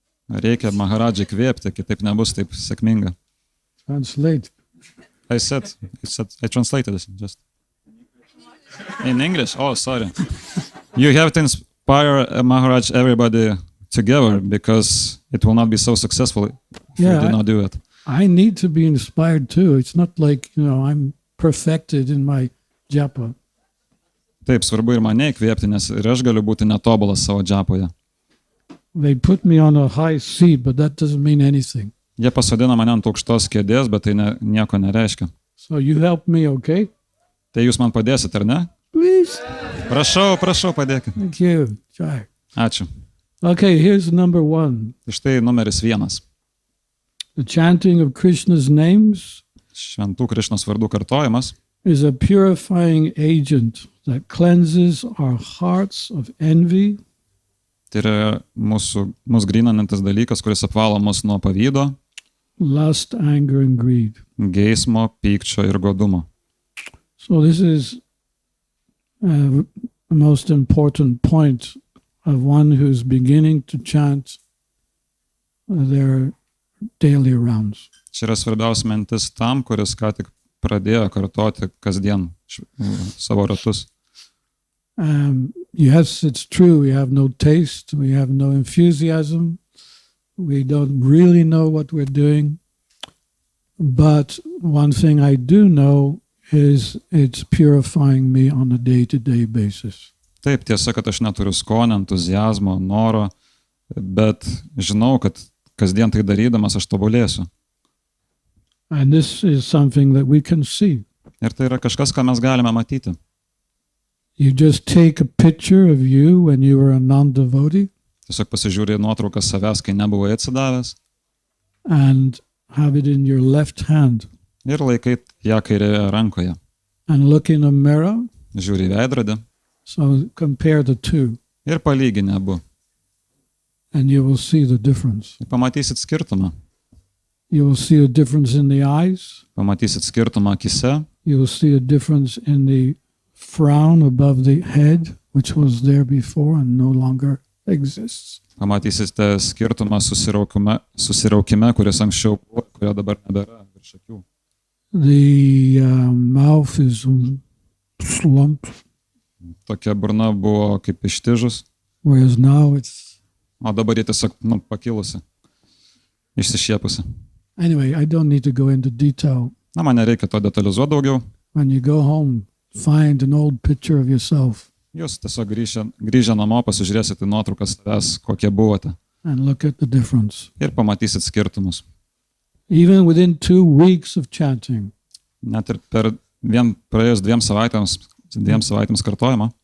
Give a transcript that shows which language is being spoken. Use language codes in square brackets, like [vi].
[lt] Reikia Maharadžai kvėpti, kitaip nebus taip sėkminga. [en] Translate. I translated this just. In English? Oh, sorry. You have to inspire Maharaj everybody together because it will not be so successful if you do not do it. I need to be inspired too. It's not like, you know, I'm perfected in my japa. [lt] Taip, svarbu ir mane įkvėpti, nes ir aš galiu būti netobulas savo džapoje. [en] They put me on a high seat, but that doesn't mean anything. [lt] Jie pasodina mane ant aukštos kėdės, bet tai nieko nereiškia. [en] So you help me, okay? [lt] Tai jūs man padėsit, ar ne? [en] Please. [lt] Prašau, padėkit. [en] Thank you. Try. [lt] Ačiū. [en] Okay, here's number 1. [lt] Štai numeris 1. [en] The chanting of Krishna's names [lt] Šventų Krišnos vardų kartojimas [en] is a purifying agent that cleanses our hearts of envy, [lt] tai yra mus gryninantis dalykas, kuris apvalo mus nuo pavydo, [en] lust, anger, and greed. [lt] geismo, pykčio ir godumo. [en] So this is the most important point of one who's beginning to chant their daily rounds. [lt] Čia yra svarbiausia mintis tam, kuris ką tik pradėjo kartoti kasdien savo ratus. [en] Yes, it's true. We have no taste. We have no enthusiasm. We don't really know what we're doing. But one thing I do know is it's purifying me on a day-to-day basis. [lt] Taip, tiesa, kad aš neturiu skonio, entuziazmo, noro, bet žinau, kad kasdien tai darydamas aš tobulėsiu. [en] And this is something that we can see. [lt] Ir tai yra kažkas, ką mes galime matyti. [en] You just take a picture of you when you were a non-devotee, [lt] Tiesiog pasižiūrė nuotrauką savęs, kai nebuvai atsidavęs. [en] and have it in your left hand [lt] ir laikai ją kairėje rankoje. [en] and look in a mirror, [lt] Žiūri į veidrodį [en] so compare the two, [lt] ir palygini abu. [en] and you will see the difference. [lt] Ir pamatysit skirtumą. [en] You will see a difference in the eyes. [lt] Pamatysit skirtumą akise, [en] You will see a difference in the frown above the head, which was there before and no longer exists. [lt] pamatysite skirtumą susiraukime, kuris anksčiau buvo, kurio dabar nebėra virš akių. [en] The mouth is slumped, [lt] Tokia burna buvo kaip ištižus, [en] whereas now it's... [lt] o dabar jie tiesiog pakilusi, išsišiepusi. [en] Anyway, I don't need to go into detail. [lt] Na, man nereikia to detalizuoti daugiau. [en] When you go home, find an old picture of yourself [lt] Jūs tiesiog grįžę namo pasižiūrėsite nuotraukas savęs, kokie buvote. [en] and look at the difference. [lt] Ir pamatysit skirtumus. [en] Even within 2 weeks of chanting, [lt] Net ir praėjus 2 savaitėms kartojimo,